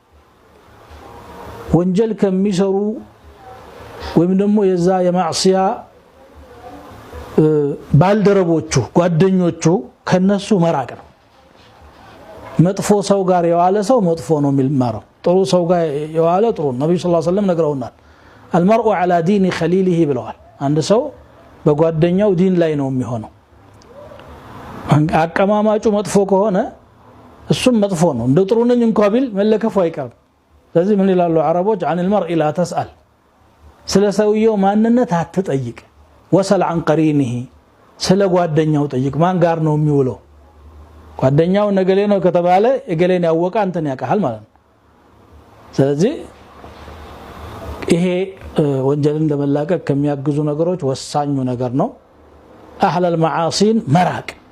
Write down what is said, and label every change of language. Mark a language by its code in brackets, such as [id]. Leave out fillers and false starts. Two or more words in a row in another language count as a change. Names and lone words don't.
[am] ወንጀል ከሚሰሩ ወይም ደግሞ የዛ የማዕሲያ ባልደረቦቹ ጓደኞቹ ከነሱ መራቅ ነው መጥፎ ሰው ጋር የዋለ ሰው መጥፎ ነው የሚማረው ጥሩ ሰው ጋር የዋለ ጥሩ ነብዩ ሰለላሁ ዐለይሂ ወሰለም ነግረውናል [ar] المرء على دين خليله [am] ብለዋል አንድ ሰው በጓደኛው ዲን ላይ ነው የሚሆነው አቀማማጩ መጥፎ ከሆነ እሱም መጥፎ ነው እንደ ጥሩ ነኝ እንኳን ቢል መለከፉ አይቀርም ስለዚህ ምን ይላሉ አረቦች [ar] عن المرء لا تسأل [am] ስለ ሰውየው ማንነት አትጠይቅ [ar] وسل عن قرينه [am] ስለ ጓደኛው ጠይቅ ማን ጋር ነው የሚውለው ጓደኛው ነገሌ ነው ከተባለ እገሌን ያወቀ አንተን ያቀሃል ማለት ነው ስለዚህ ይሄ ወንጀልን ለመላቀቅ ከሚያግዙ ነገሮች ወሳኙ ነገር ነው [ar] أهل المعاصين [am] መራቅ